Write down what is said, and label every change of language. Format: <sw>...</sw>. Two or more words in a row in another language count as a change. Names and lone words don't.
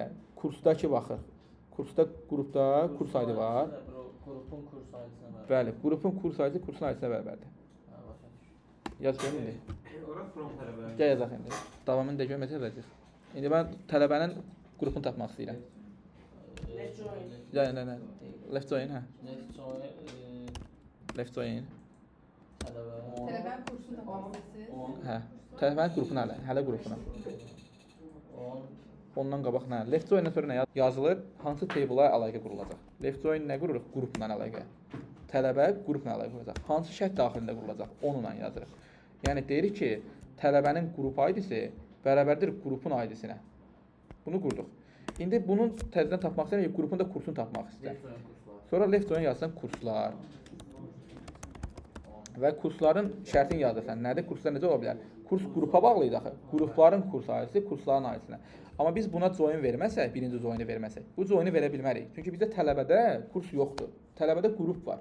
<az>Kursdakı baxır. Kursda qrupda kurs ID var. Qrupun kurs ID-sinə var. Bəli, qrupun kurs ID kursun ID-sinə bərabərdir. Yaz görün indi. Ora from tələbələr. Gəl yazaq indi. Davamını da görməsə verəcək. İndi mən tələbənin qrupunu tapmaq istəyirəm.</az> <en>Let's join.</en> <az>Yəni,</az> <en>left join,</en> <az>hə.</az> <en>Let's join. Left join.</en> <az>Tələbə. Tələbənin kursunu tapmaq istəyirsiniz? Hə. Tələbənin qrupuna hələ qrupuna. Ondan qabaq nə?</az> <en>Left join-</en> <az>dan sonra nə yazılır? Hansı table-a əlaqə qurulacaq?</az> <en>Left join</en> <az>nə qururuq? Qrupla əlaqə. Tələbə qrupla əlaqə qurulacaq. Hansı şərt daxilində qurulacaq? Onunla yazırıq. Yəni deyirik ki, tələbənin qrup ID-si bərabərdir qrupun ID-sinə. Bunu qurduq. İndi bunun təzədən tapmaq istəyirəm, qrupun da kursunu tapmaq istəyirəm. Sonra</az> <en>left join</en> <az>yazsan kurslar. Və kursların şərtini yazırsan. Nədir? Kurslar necə ola bilər? Kurs qrupa bağlı idi axı. Qrupların kurs ID-si kursların ID-sinə. Amma biz buna join verməsək, birinci join-u verməsək, bu join-u verə bilmərik. Çünki bizdə tələbədə kurs yoxdur. Tələbədə qrup var.</az>